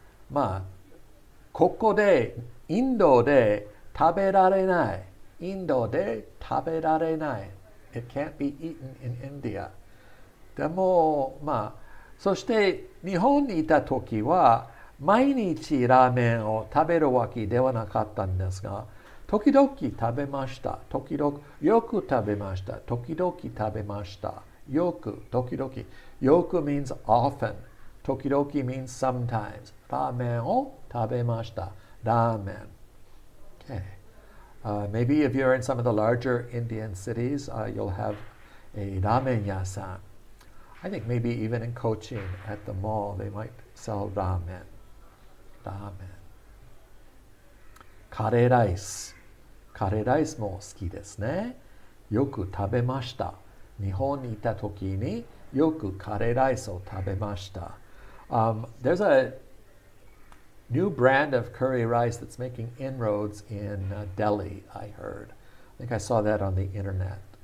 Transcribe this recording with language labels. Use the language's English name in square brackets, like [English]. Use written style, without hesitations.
[Japanese] まあ、ここで、インドで食べられない。インドで食べられない。 [English] It can't be eaten in India. [Japanese] でも、まあ、そして日本にいた時は、毎日ラーメンを食べるわけではなかったんですが、時々食べました。時々、よく食べました。時々食べました。よく、時々。 [English] よく means often. 時々 means sometimes. [Japanese] ラーメンを食べました。ラーメン。Okay. [English] Maybe if you're in some of the larger Indian cities, you'll have a ramen yasan. I think maybe even in Cochin at the mall, they might sell ramen. Ramen. [Japanese] カレーライス。カレーライスも好きですね。よく食べました。日本にいた時によくカレーライスを食べました。 [English] There's a new brand of curry rice that's making inroads in Delhi, I heard. I think I saw that on the internet.